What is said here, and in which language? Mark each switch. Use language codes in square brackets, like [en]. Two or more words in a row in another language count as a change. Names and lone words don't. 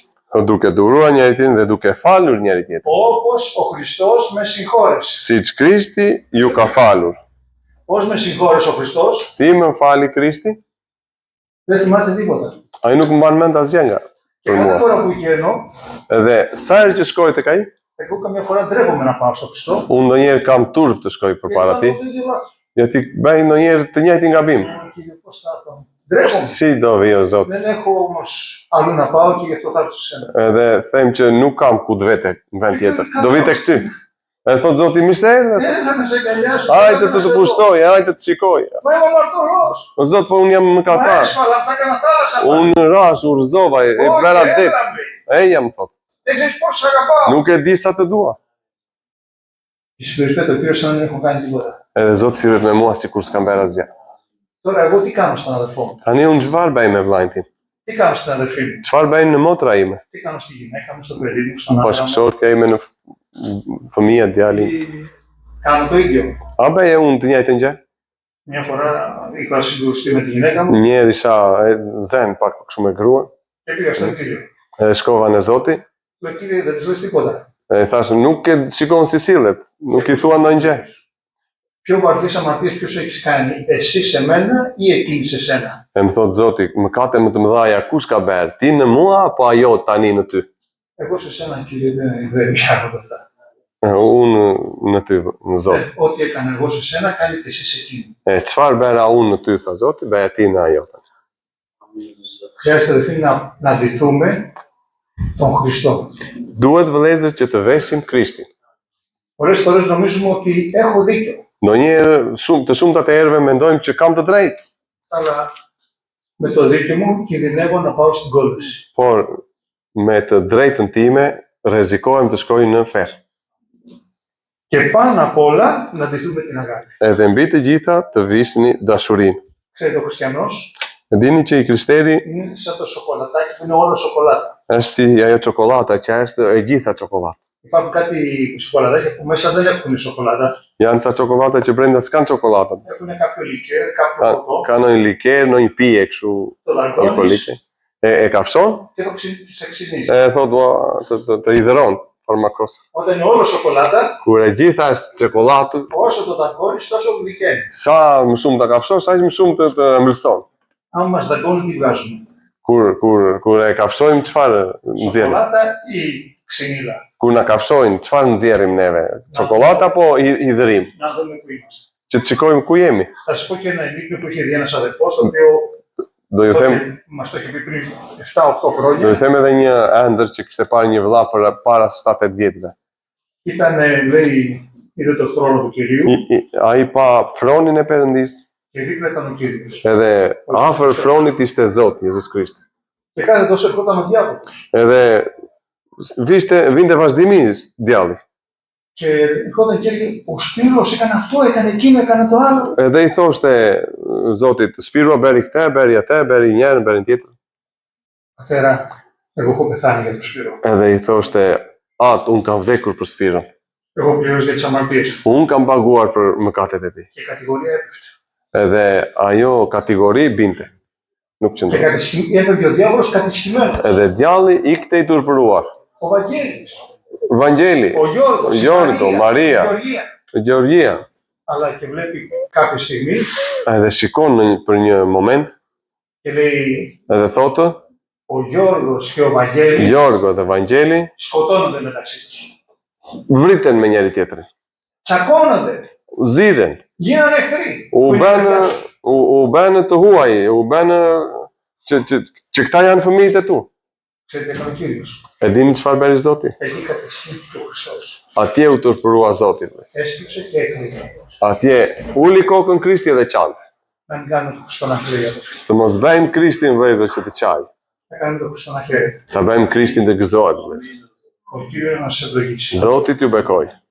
[sq] Duke duruar njëri tjetrin dhe duke falur njëri tjetrin. [el] Όπως ο Χριστός με συγχώρεσε. [sq] Siç Krishti ju ka falur. [el] Πώς με συγχώρεσε ο Χριστός, [sq] Si më fali Krishti? [el] δεν θυμάται τίποτα. [sq] Ai nuk mban mend asgjë nga [el] Και [sq] për [el] κάθε [sq] mua. [el] φορά που πηγαίνω, [sq] Edhe sa herë që shkoj tek ai, [el] εγώ καμιά φορά ντρέπομαι να πάω στο Χριστό. [sq] unë ndonjëherë kam turp të shkoj përpara [el] Γιατί [sq] tij, [el] κάνω το ίδιο λάθος. [sq] γιατί bëj ndonjëherë të njëjtin gabim. [el] Κύριε, πώς θα κάνω. Ντρέπομαι. [sq] Si do vi o Zot? [el] Δεν έχω όμως αλλού να πάω και γι' αυτό θα έρθω σε σένα. [sq] Edhe them që nuk kam ku të vete në vend tjetër. Do vi tek ty. E thot Zoti mirë se erdhe. [el] Έλα να σε αγκαλιάσω. [sq] Hajde të të pushtoj, hajde të shikoj. [el] Μα είμαι αμαρτωλός. [sq] O Zot, po unë jam [el] Μα [sq] mëkatar. [el] έσφαλα, τα έκανα θάλασσα. [sq] Unë rash, urzova, e [el] Όχι, [sq] bëra [el] έλα, [sq] det. [el] μπε. [sq] Eja më thot. [el] Δεν ξέρεις πώς σ' αγαπάω. [sq] Nuk e di sa të dua. [el] Και συμπεριφέρεται ο Κύριος σαν να δεν έχω κάνει τίποτα. [sq] Edhe Zoti sillet me mua sikur s'kam bërë asgjë. [el] Τώρα εγώ τι κάνω στον αδερφό μου, [sq] Tani unë çfarë bëj me vllajin tim? [el] τι κάνω στην αδερφή μου, [sq] Çfarë bëj në motra ime? [el] τι κάνω στη γυναίκα μου, στο παιδί μου, στον άντρα μου. [sq] Bashkëshortja ime në fëmijë, djalin. [el] Κάνω το ίδιο. [sq] A bëje unë të njëjtën gjë? [el] Μια φορά είχα συγκρουστεί με τη γυναίκα μου [sq] Një herë isha zen pak kështu me gruan. [el] και πήγα στον Κύριο. [sq] Shkova në Zoti. [el] Λέω, Κύριε, δεν της λες τίποτα. [sq] E thash, nuk e shikon si sillet, nuk i thua ndonjë gjë. [el] Πιο βαριές αμαρτίες ποιος έχεις κάνει, εσύ σε μένα ή εκείνη σε σένα. [sq] E më thot Zoti, mëkate më të mëdha kush ka bërë? Ti në mua apo ajo tani në ty? [el] Εγώ σε σένα, Κύριε, δεν πιάνονται αυτά. [sq] Unë në ty, në Zot. [el] Ό,τι έκανα εγώ σε σένα, κάνει και εσύ σε εκείνη. [sq] Çfarë bëra unë në ty, tha Zoti, bëja ti në ajo. [el] Χρειάζεται αδελφοί να ντυθούμε τον Χριστό. [sq] Duhet vëllezër që të veshim Krishtin. [el] Πολλές φορές νομίζουμε ότι έχω δίκιο, [sq] Ndonjëherë të shumtat e herëve mendojmë që kam të drejtë, [el] αλλά με το δίκιο μου κινδυνεύω να πάω στην κόλαση. [sq] por me të drejtën time rrezikohem të shkoj në ferr. [el] Και πάνω απ' όλα να ντυθούμε την αγάπη. [sq] Edhe mbi të gjitha të visni dashurinë. [el] Ξέρετε, ο χριστιανός [sq] E dini që i kristeri [el] είναι σαν το σοκολατάκι που είναι όλο σοκολάτα. [sq] është si ajo çokolata që është e gjitha çokolata. [el] Υπάρχουν κάτι σοκολατάκια που μέσα δεν έχουν σοκολάτα. [sq] Janë ca çokolata që brenda s'kan çokolatën. [el] Έχουν κάποιο λικέρ, κάποιο ποτό, [sq] Ka ndonjë liker, ndonjë pije kështu [el] το δαγκώνεις [sq] alkolike. E kafshon, [el] και το σε ξυνίζει. [sq] e thot ua, të hidhëron farmakos. [el] Όταν είναι όλο σοκολάτα, [sq] Kur e gjitha është çokollatë, [el] όσο το δαγκώνεις, τόσο γλυκαίνει. [sq] sa më shumë ta kafshosh, aq më shumë të ëmbëlson. [el] Αν μας δαγκώνει, τι βγάζουμε. [sq] Kur e kafshojmë çfarë nxjerrim? [el] Σοκολάτα ή ξυνήλα. [sq] Kur na kafshojnë, çfarë nxjerrim neve? Çokolata apo hidhërim? [el] Να δούμε πού είμαστε. [sq] Që të shikojmë ku jemi. [el] Θα σας πω και ένα ενίκιο που είχε δει ένας αδερφός, το οποίο [sq] Do ju them, [el] μας το είχε πει πριν 7-8 [sq] do [el] χρόνια. [sq] ju them edhe një ëndër që kishte parë një vëlla para 7-8 vjetëve. [el] Ήταν, λέει, είδε το θρόνο του Κυρίου [sq] Ai pa fronin e Perëndis, [el] και δίπλα ήταν ο Κύριος. [sq] edhe afër fronit ishte Zoti, Jezus Krishti. [el] Και κάθε τόσο ερχόταν ο διάβολος. [sq] Edhe vinte vazhdimisht djalli. [el] Και ερχόταν και έλεγε, ο Σπύρος έκανε αυτό, έκανε εκείνο, έκανε το άλλο. [sq] Edhe i thoshte Zotit, Spirua bëri këtë, bëri atë, bëri njërin, bëri tjetër. [el] Πατέρα, εγώ έχω πεθάνει για τον Σπύρο. [sq] Edhe i thoshte, unë kam vdekur për Spiron. [el] Εγώ πλήρως για τις αμαρτίες του. [sq] Unë kam paguar për mëkatet e tij. [el] Και η κατηγορία έπεφτε. [sq] Edhe ajo kategori binte. Nuk [el] Και [sq] qëndron. [el] έφευγε ο διάβολος κατησχημένος. [sq] Edhe djalli ikte i turpëruar. [el] Ο Βαγγέλης, [sq] Vangeli, [el] ο Γιώργος, η Γιώργο, Μαρία. η Γεωργία. [sq] Georgia, [el] Αλλά και βλέπει κάποια στιγμή [sq] edhe shikon për një moment, [el] και λέει, [sq] edhe thotë, [el] ο Γιώργος και ο Βαγγέλης [sq] Jorgo dhe Vangeli [el] σκοτώνονται μεταξύ τους. [sq] vriten me njëri tjetrin. [el] Τσακώνονται. [sq] Ziren, [el] Γίνανε εχθροί. [sq] u [el] Που είναι [sq] bënë [el] παιδιά σου. [sq] u bënë të huaj, u bënë që këta janë fëmijët e tu. [el] Ξέρετε, έκανε ο Κύριος. [sq] E dini çfarë bëri Zoti? [el] Εκεί κατεσχύθηκε ο Χριστός. [sq] Atje u turpërua Zoti. [el] Έσκυψε και έκλαιγε. [sq] Atje uli kokën Krishti dhe qante. [el] Να μην κάνουμε τον Χριστό να κλαίει. [sq] Të mos bëjmë Krishtin vëllezër që të qaj. [el] Να κάνουμε τον Χριστό να χαίρεται. [sq] Ta bëjmë Krishtin të gëzohet vëllezër. [el] Ο Κύριος να σε ευλογήσει. [sq] Zoti t'ju bekoj.